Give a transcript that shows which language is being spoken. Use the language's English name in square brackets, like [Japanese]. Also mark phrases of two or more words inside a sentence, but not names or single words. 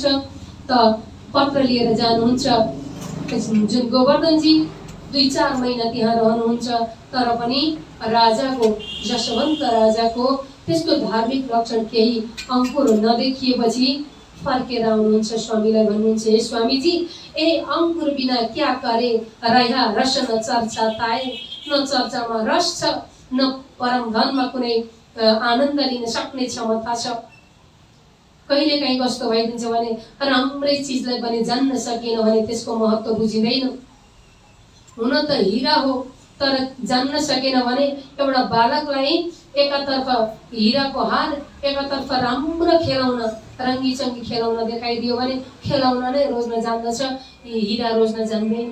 [Nepali] त पत्र लिएर जानुहुन्छ। जुन गोवर्धनजी 2-4 महिना त्यहाँ रहनुहुन्छ, तर पनि राजाको जसवन्त राजाको त्यसको धार्मिक लक्षण केही अङ्कुर नदेखिएपछि फर्केर आउनुहुन्छ। स्वामीलाई भन्नुहुन्छ, हे स्वामीजी, [Hindi] ए अङ्कुर बिना क्या करे रहा रस न चर्चा ताए। [Nepali] न चर्चामा रस छ, न परम धनमा कुनै आनन्द लिन सक्ने क्षमता छ। कहिलेकाहीँ कस्तो भइदिन्छ भने राम्रै चिजलाई पनि जान्न सकेन भने त्यसको महत्त्व बुझिँदैन। हुन त हिरा हो, तर जान्न सकेन भने एउटा बालकलाई एकातर्फ हिराको हार एकातर्फ राम्रो खेलाउन रङ्गी-चङ्गी खेलाउन देखाइदियो भने खेलाउन नै रोज्न जान्दछ, हिरा रोज्न जान्दैन।